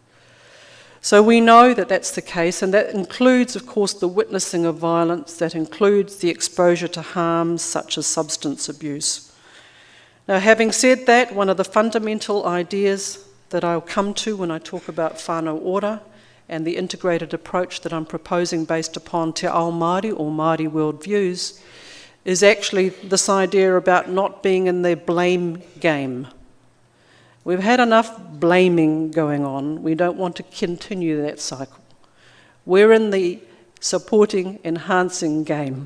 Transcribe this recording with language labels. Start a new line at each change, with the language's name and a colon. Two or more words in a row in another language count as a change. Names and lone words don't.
English: So we know that that's the case, and that includes, of course, the witnessing of violence, that includes the exposure to harms such as substance abuse. Now, having said that, one of the fundamental ideas that I'll come to when I talk about
Māori: whānau ora
English: and the integrated approach that I'm proposing based upon
Māori: Te Ao Māori
English: or Māori worldviews is actually this idea about not being in the blame game. We've had enough blaming going on. We don't want to continue that cycle. We're in the supporting, enhancing game.